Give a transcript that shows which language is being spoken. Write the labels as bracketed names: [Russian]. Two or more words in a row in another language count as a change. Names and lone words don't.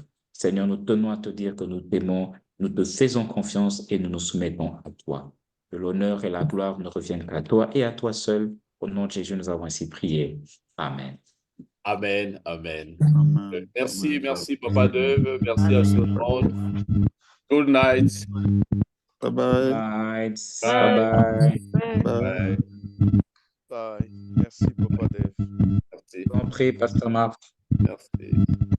[French] Seigneur, nous tenons à te dire que nous t'aimons, nous te faisons confiance et nous nous soumettons à toi. Que l'honneur et la gloire ne reviennent qu'à toi et à toi seul. Au nom de Jésus, nous avons ainsi prié. Amen. Amen, amen. Merci, merci Papa Dave, merci à tout le monde. [English] Good night. Bye bye. Night. Bye. Bye. Bye. Bye. [French] Merci Papa Dave. Merci. Je vous en prie, Pasteur Marc. Merci.